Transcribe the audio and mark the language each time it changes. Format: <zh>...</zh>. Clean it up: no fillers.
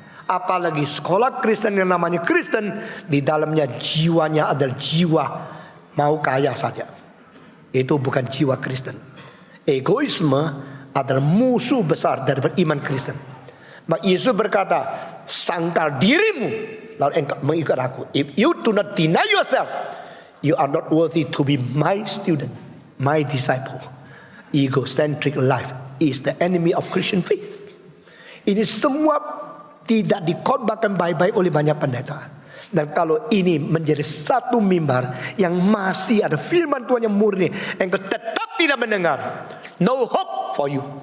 <id>Apalagi sekolah Kristen yang namanya Kristen, di dalamnya jiwanya adalah jiwa mau kaya saja. Itu bukan jiwa Kristen. Egoisme adalah musuh besar dari iman Kristen. Maka Yesus berkata, sangkal dirimu lalu engkau mengikut aku.</id> <en>If you do not deny yourself, you are not worthy to be my student, my disciple. Egocentric life is the enemy of Christian faith.</en> <id>Ini semua tidak dikhotbahkan baik-baik oleh banyak pendeta. Dan kalau ini menjadi satu mimbar yang masih ada firman Tuhan yang murni, engkau tetap tidak mendengar,</id> <en>no hope for you.</en>